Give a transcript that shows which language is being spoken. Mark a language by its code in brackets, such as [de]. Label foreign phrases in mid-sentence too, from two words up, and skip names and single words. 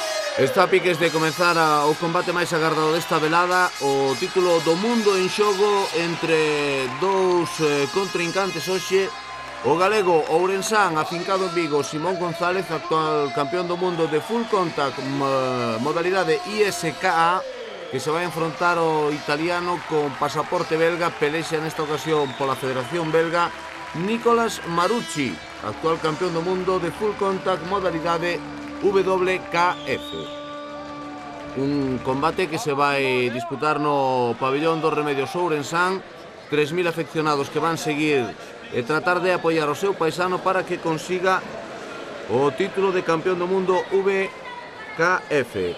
[gl] Está a piques de comezar o combate máis agardado desta velada, o título do mundo en xogo entre dous contrincantes hoxe. O galego Ourensán, afincado en Vigo, Simón González, actual campeón do mundo de [en] full contact [gl] modalidade ISKA, que se vai enfrontar o italiano con pasaporte belga. Pelexa nesta ocasión pola Federación Belga Nicolas Marucci, actual campeón do mundo de [en] full contact [gl] modalidade WKF. Un combate que se vai disputar no pabellón dos Remedios Ourensán. 3.000 afeccionados que van seguir e tratar de apoiar o seu paisano para que consiga o título de campeón do mundo WKF.